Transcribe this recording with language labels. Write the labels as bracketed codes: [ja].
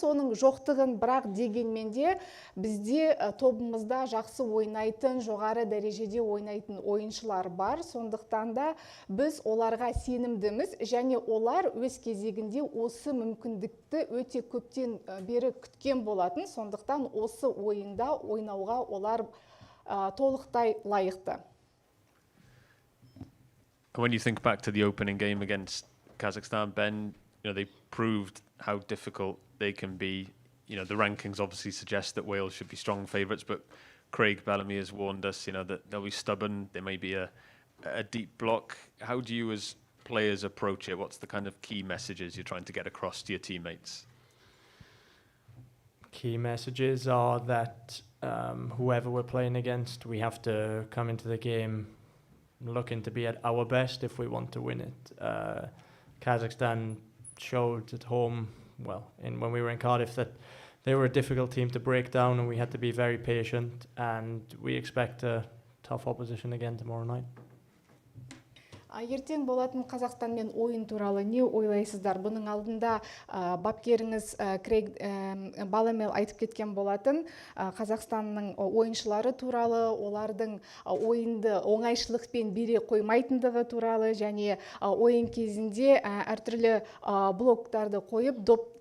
[kk] Оның жоқтығын бірақ дегенмен де бізде тобымызда жақсы ойнайтын, жоғары дәрежеде ойнайтын ойыншылар бар. Сондықтан да біз оларға сенімдіміз және олар өз кезегінде осы мүмкіндікті өте көптен бері күткен болатын. Сондықтан осы ойында ойнауға олар толықтай лайықты. [en] When you think back to the opening game against Kazakhstan, Ben, they proved how difficult they can be. The rankings obviously suggest that Wales should be strong favourites, but Craig Bellamy has warned us, that they'll be stubborn. There may be a deep block. How do you as players approach it? What's the kind of key messages you're trying to get across to your teammates? Key messages are that whoever we're playing against, we have to come into the game looking to be at our best if we want to win it. Kazakhstan showed at home, when we were in Cardiff, that they were a difficult team to break down, and we had to be very patient, and we expect a tough opposition again tomorrow night. [kk] Ертең болатын Қазақстанмен ойын туралы не ойлайсыздар? Бұның алдында бапкеріңіз Крейг Баламел айтып кеткен болатын. Қазақстанның ойыншылары туралы, олардың ойынды оңайшылықпен бере қоймайтындығы туралы және ойын кезінде әртүрлі блоктарды қойып, доп